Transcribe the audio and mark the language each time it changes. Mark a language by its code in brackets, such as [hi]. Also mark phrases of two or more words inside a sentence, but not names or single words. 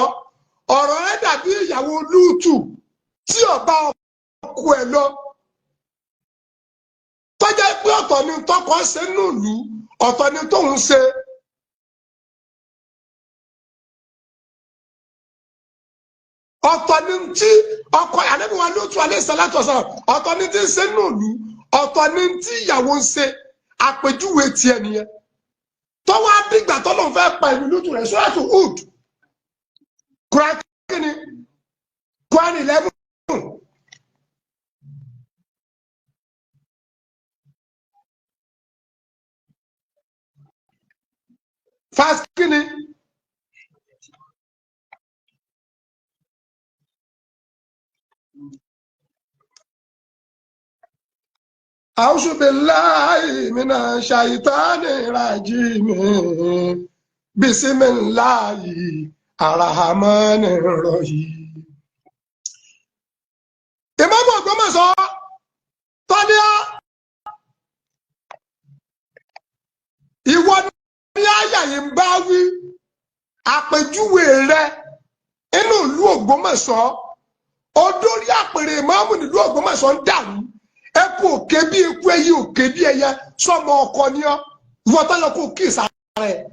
[yo] Ọ̀rọ̀ rẹ̀ dàbí ìyàwó Lúùtù tí ọba ọkọ ẹ̀ lọ. Tọ́jà pé ọ̀tọ̀ ni tọkọ ṣe nílùú ọ̀tọ̀ ni tóun ṣe. Ọ̀tọ̀ ni tí ọkọ Ànábì wa Lúùtù [ar] عليه الصلاة والسلام [yo] ọ̀tọ̀ ni tí ń ṣe nílùú ọ̀tọ̀ ni tí ìyàwó ń ṣe. Àpèjúwe tiẹ̀ nìyẹn. Tọ́wọ́ àdìgbà tọ́lọ́ fẹ́ pa ìlú Lúùtù rẹ̀ Suratu Hud. Quran kìíní Quran 11. Fast kìíní. [ar] أعوذ بالله من الشيطان الرجيم. بسم الله الرحمن الرحيم. [yo] Ìmáàmù Ògbómọ̀ṣọ́ tọ́níà ìwọ ní àyà yìí ń bá wí àpèjúwe rẹ inú ìlú Ògbómọ̀ṣọ́ odórí àpèrè ìmáàmù nílùú Ògbómọ̀ṣọ́ ń dàrú eku òkè bí eku ẹyẹ òkè bí ẹyẹ sọmọ ọkọ ni ọ ìwọ tó yẹ kó kí ìsàrẹ